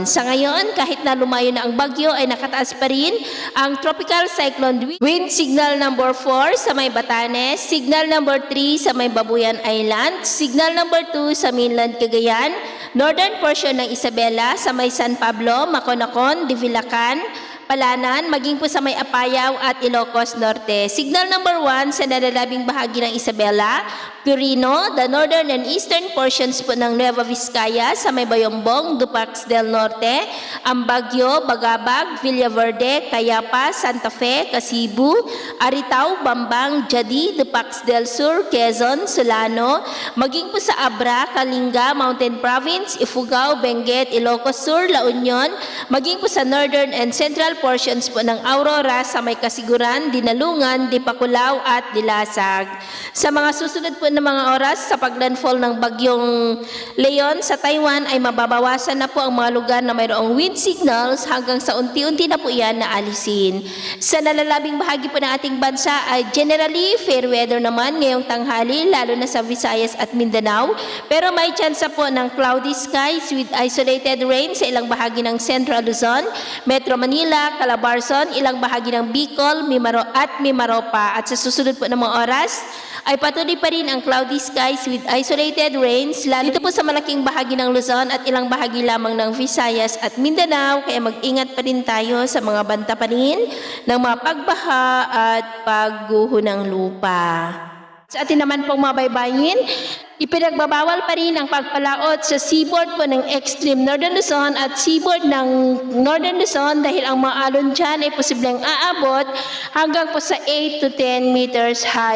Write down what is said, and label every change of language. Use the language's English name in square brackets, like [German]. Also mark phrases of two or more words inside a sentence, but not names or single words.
[Filipino] Sa ngayon, kahit na lumayo na ang bagyo ay nakataas pa rin ang [English] tropical cyclone wind signal number 4 [Filipino] sa may Batanes, [English] signal number 3 [Filipino] sa may Babuyan Island, [English] signal number 2 [Filipino] sa mainland Cagayan, [English] northern portion [Filipino] ng Isabela sa may San Pablo, Maconacon, Divilacan, Palanan, maging po sa may Apayao at Ilocos Norte. [English] Signal number 1 [Filipino] sa nalalabing bahagi ng Isabela, Quirino, [English] the northern and eastern portions [Filipino] po ng [English] Nueva [Filipino] Vizcaya sa may Bayombong, Dupax del Norte, Ambagyo, Bagabag, Villaverde, Cayapa, Santa Fe, Casibu, Aritao, Bambang, Jadi, Dupax del Sur, Quezon, Solano, maging po sa Abra, Kalinga, Mountain Province, Ifugao, Benguet, Ilocos Sur, La Union, maging po sa [English] northern and central portions [Filipino] po ng Aurora sa may Kasiguran, Dinalungan, Dipakulaw at Dilasag. Sa mga susunod po na mga oras sa paglandfall ng bagyong Leon sa Taiwan ay mababawasan na po ang mga lugar na mayroong [English] wind signals [Filipino] hanggang sa unti-unti na po yan na alisin. Sa nalalabing bahagi po ng ating bansa ay [English] generally fair weather [Filipino] naman ngayong tanghali lalo na sa Visayas at Mindanao, pero may chance po ng [English] cloudy skies with isolated rain [Filipino] sa ilang bahagi ng Central Luzon, Metro Manila, Calabarzon, ilang bahagi ng Bicol, Mimaropa. At sa susunod po ng mga oras ay patuloy pa rin ang [English] cloudy skies with isolated rains [Filipino] lalo dito po sa malaking bahagi ng Luzon at ilang bahagi lamang ng Visayas at Mindanao, kaya mag-ingat pa rin tayo sa mga banta pa rin ng mga pagbaha at pagguho ng lupa. Sa atin naman pong mabaybayin, ipinagbabawal pa rin ang pagpalaot sa seaboard po ng extreme Northern Luzon at seaboard ng Northern Luzon dahil ang mga alon dyan ay posibleng aabot hanggang po sa [English] 8 to 10 meters height.